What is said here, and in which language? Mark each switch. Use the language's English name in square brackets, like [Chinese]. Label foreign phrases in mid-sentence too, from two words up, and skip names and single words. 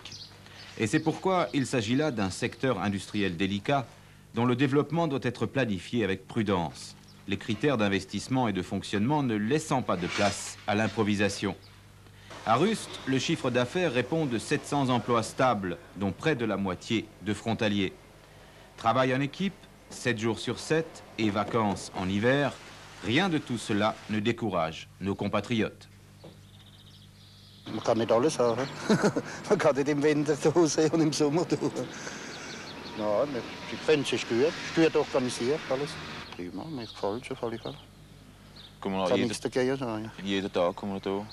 [French] Et c'est pourquoi il s'agit là d'un secteur industriel délicat dont le développement doit être planifié avec prudence, les critères d'investissement et de fonctionnement ne laissant pas de place à l'improvisation. À Rust, le chiffre d'affaires répond de 700 emplois stables, dont près de la moitié de frontaliers. Travail en équipe, 7 jours sur 7 et vacances en hiver, rien de tout cela ne décourage nos compatriotes. [German] Man kann nicht alles haben. Man kann nicht im Winter da sein und im Sommer da. Nein, ich finde es ist gut organisiert alles. Prima, mir gefällt es auf alle Fälle. Kommen Kann nichts dagegen sagen. jeden Tag kommen wir da?